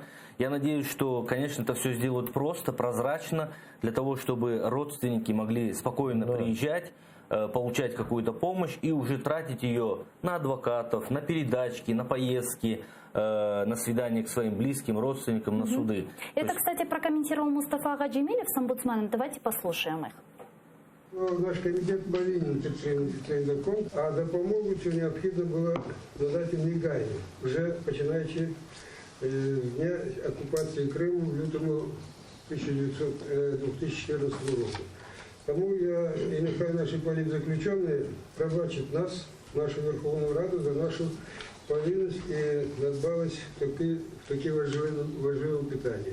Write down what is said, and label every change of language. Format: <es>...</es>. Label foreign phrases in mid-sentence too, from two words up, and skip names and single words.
<ru>Я надеюсь, что, конечно, это все сделают просто, прозрачно, для того, чтобы родственники могли спокойно приезжать, получать какую-то помощь и уже тратить ее на адвокатов, на передачки, на поездки, на свидания к своим близким, родственникам, на суды. Это, кстати, прокомментировал Мустафа Гаджимилев с омбудсменом. Давайте послушаем их.</ru> <uk>Наш комітет повинен підтримати цей закон, а допомогу цю необхідно було надати негайно, вже починаючи з дня окупації Криму в лютому 2014 року. Тому я і нехай наші політзаключені пробачать нас, нашу Верховну Раду, за нашу повинність і надбалось в такі важливі питання.</uk>